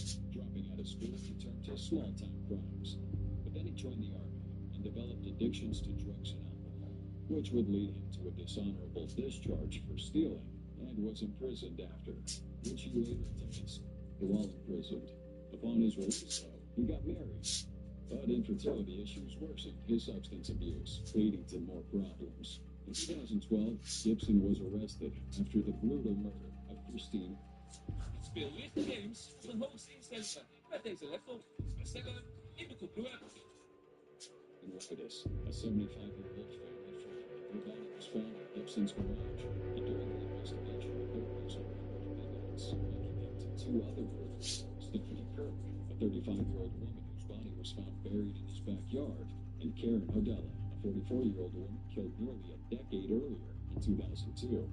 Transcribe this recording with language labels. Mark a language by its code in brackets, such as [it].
[en] Dropping out of school, he turned to small-time crimes. But then he joined the Army and developed addictions to drugs and alcohol, which would lead him to a dishonorable discharge for stealing, and was imprisoned after, which he later attempted. While imprisoned, upon his release, though, he got married. But infertility issues worsened his substance abuse, leading to more problems. In 2012, Gibson was arrested after the brutal murder of Christine. [nl] Speel lichte games op de hoogste instellingen met deze laptop. Bestellen in de computer. [en] Ridiculous. A 75-year-old family friend. Her body was found in Gibson's garage, and during the investigation, authorities uncovered evidence linking him to two other murders. Stephanie Kirk, a 35-year-old woman whose body was found buried in his backyard, and Karen Hodella, a 44-year-old woman killed nearly a decade earlier in 2002.